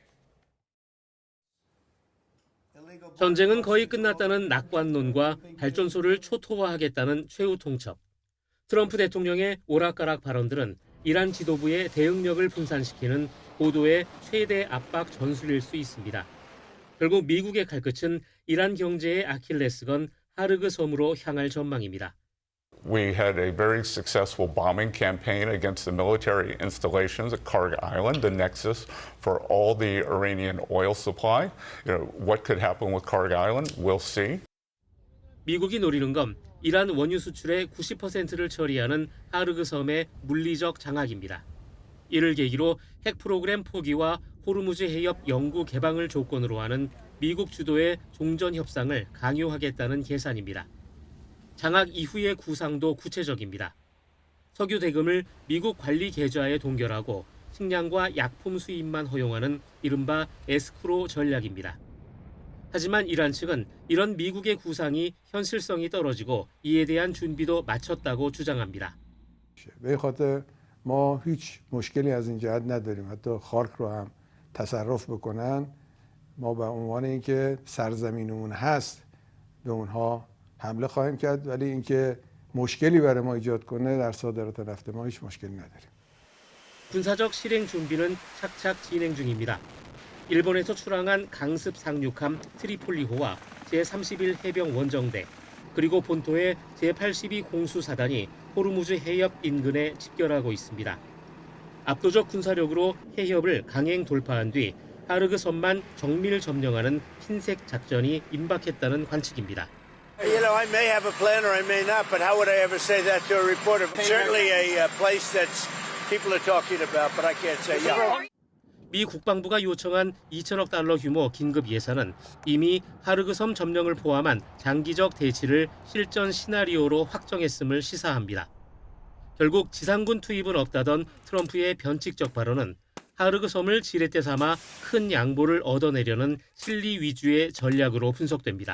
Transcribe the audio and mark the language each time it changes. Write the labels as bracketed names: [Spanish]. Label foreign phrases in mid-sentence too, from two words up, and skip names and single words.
[Korean] 전쟁은 거의 끝났다는 낙관론과 발전소를 초토화하겠다는 최후 통첩. 트럼프 대통령의 오락가락 발언들은 이란 지도부의 대응력을 분산시키는 고도의 최대 압박 전술일 수 있습니다. 결국 미국의 칼끝은 이란 경제의 아킬레스건 하르그 섬으로 향할 전망입니다. [English] We had a very successful bombing campaign against the military installations at Karg Island, the nexus for all the Iranian oil supply. What could happen with Karg Island? We'll see. [Korean] 미국이 노리는 건 이란 원유 수출의 90%를 처리하는 하르그 섬의 물리적 장악입니다. 이를 계기로 핵 프로그램 포기와 호르무즈 해협 영구 개방을 조건으로 하는 미국 주도의 종전 협상을 강요하겠다는 계산입니다. 장악 이후의 구상도 구체적입니다. 석유 대금을 미국 관리 계좌에 동결하고 식량과 약품 수입만 허용하는 이른바 에스크로 전략입니다. 하지만 이란 측은 이런 미국의 구상이 현실성이 떨어지고 이에 대한 준비도 마쳤다고 주장합니다. [Persian] به خاطر ما هیچ مشکلی از این جهت نداریم. حتی خارک رو هم تصرف بکنن ما به عنوان اینکه سرزمینمون هست به اونها حمله خواهیم کرد ولی اینکه مشکلی برای ما ایجاد کنه در صادرات نفت ما هیچ مشکلی نداریم. [Korean] 군사적 실행 준비는 착착 진행 중입니다. 일본에서 출항한 강습 상륙함 트리폴리호와 제31 해병 원정대 그리고 본토의 제82 공수사단이 호르무즈 해협 인근에 집결하고 있습니다. 압도적 군사력으로 해협을 강행 돌파한 뒤 하르그 섬만 정밀 점령하는 흰색 작전이 임박했다는 관측입니다. [English] You know, I may have a plan or I may not, but how would I ever say that to a reporter? Certainly a place that people are talking about, but I can't say yeah. [Korean] 미 국방부가 요청한 2천억 달러 규모 긴급 예산은 이미 하르그 섬 점령을 포함한 장기적 대치를 실전 시나리오로 확정했음을 시사합니다. 결국 지상군 투입은 없다던 트럼프의 변칙적 발언은 하르그 섬을 지렛대 삼아 큰 양보를 얻어내려는 실리 위주의 전략으로 분석됩니다.